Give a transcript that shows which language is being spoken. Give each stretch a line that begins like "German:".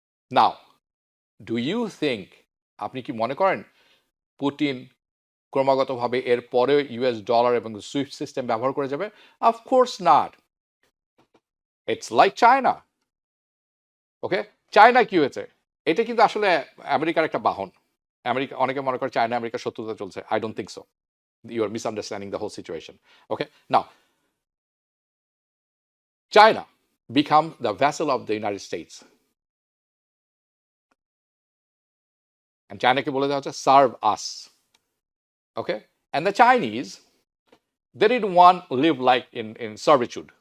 English: now do you think,
Bangla: আপনি কি মনে করেন পুতিন ক্রমাগতভাবে এর পরে ইউএস ডলার এবং সুইফট সিস্টেম ব্যবহার করে যাবে?
English: Of course not. It's like China.
Bangla: Okay, China কি হয়েছে, এটা কিন্তু আসলে আমেরিকার একটা বাহন।
English: America,
Bangla: অনেকে মনে করে চায়না আমেরিকার শত্রুতা চলছে।
English: I don't think so. You R misunderstanding the whole situation. Okay, now China become the vassal of the United States. And China
Bangla: কে বলে দেওয়া হচ্ছে
English: serve us. Okay? And the Chinese, they didn't want to live like in servitude.